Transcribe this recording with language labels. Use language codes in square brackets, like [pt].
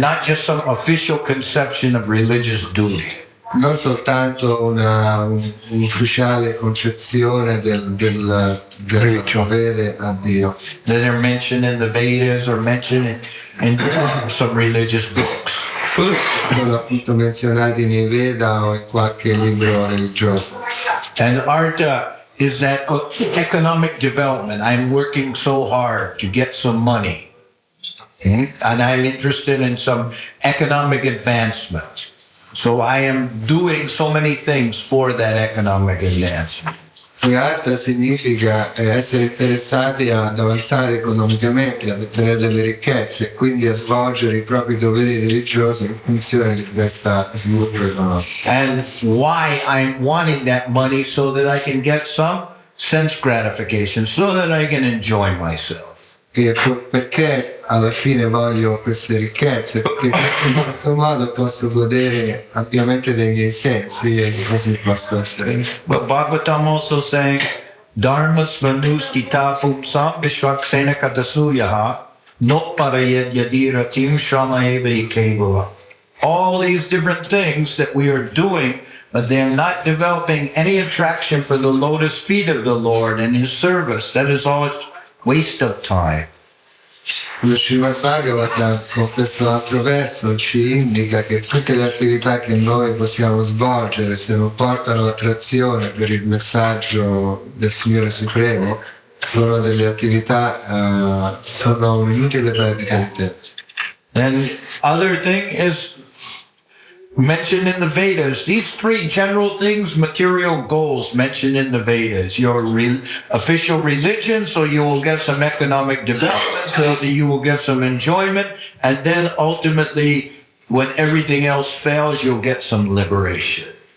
[en] Not just some official conception of religious duty. [it] Non soltanto un'ufficiale concezione del dovere a Dio. [en] That are mentioned in the Vedas or mentioned in some religious books. [it] Sono appunto menzionati nei Veda o in qualche libro religioso. [en] And artha is that economic development. I'm working so hard to get some money. And I'm interested in some economic advancement. So I am doing so many things for that economic advancement. [it] Artha significa essere interessati ad avanzare economicamente, ad ottenere delle ricchezze e quindi a svolgere i propri doveri religiosi in funzione di questo sviluppo economico. [en] And why I'm wanting that money so that I can get some sense gratification, so that I can enjoy myself. [it] Perché alla fine voglio queste ricchezze? Perché in questo modo posso godere ampiamente dei miei sensi e così posso essere. [en] But Bhagavatam also saying, [sa] Dharma svanustita pumsam vishvaksena katasuyaha not parayed yadiratim shamaevri kevala. [en] All these different things that we are doing, but they're not developing any attraction for the lotus feet of the Lord and His service. That is all waste of time. [it] Lo Srimad Bhagavatam con questo altro verso ci indica che tutte le attività che noi possiamo svolgere, se non portano attrazione per il messaggio del Signore Supremo, sono delle attività, sono un'inutile perdita di tempo. [en] And other thing is mentioned in the Vedas. These three general things, material goals mentioned in the Vedas. Your official religion, so you will get some economic development, so you will get some enjoyment, and then ultimately, when everything else fails, you'll get some liberation.